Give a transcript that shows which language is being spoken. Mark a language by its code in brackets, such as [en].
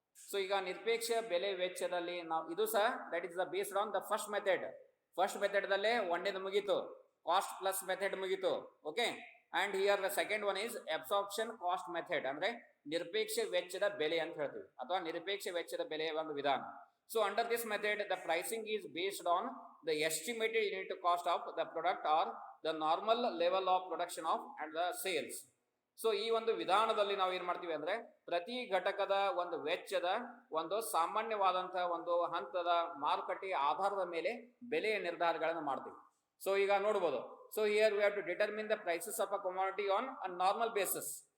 [en] so [kn] ಈಗ ನಿರಪೇಕ್ಷ ಬೆಲೆ ವೆಚ್ಚದಲ್ಲಿ ನಾವು ಇದು ಸಹ [en] That is the based on the first method. [kn] First method ದಲ್ಲೇ ಒಂದೇದು ಮುಗೀತು, ಕಾಸ್ಟ್ ಪ್ಲಸ್ ಮೆಥಡ್ ಮುಗೀತು. [en] okay, and here the second one is absorption cost method, [kn] ಅಂದ್ರೆ ನಿರಪೇಕ್ಷ ವೆಚ್ಚದ ಬೆಲೆ ಅಂತ ಹೇಳ್ತೀವಿ, ಅಥವಾ ನಿರಪೇಕ್ಷ ವೆಚ್ಚದ ಬೆಲೆಯ ಒಂದು ವಿಧಾನ. [en] So under this method, the pricing is based on the estimated unit cost of the product or the normal level of production of and the sales. [kn] So ಈ ಒಂದು ವಿಧಾನದಲ್ಲಿ ನಾವು ಏನ್ ಮಾಡ್ತೀವಿ ಅಂದ್ರೆ ಪ್ರತಿ ಘಟಕದ ಒಂದು ವೆಚ್ಚದ ಒಂದು ಸಾಮಾನ್ಯವಾದಂತಹ ಒಂದು ಹಂತದ ಮಾರುಕಟ್ಟೆಯ ಆಧಾರದ ಮೇಲೆ ಬೆಲೆಯ ನಿರ್ಧಾರಗಳನ್ನು ಮಾಡ್ತೀವಿ. [en] So ಈಗ ನೋಡಬಹುದು, so here we have to determine the prices of a commodity on a normal basis.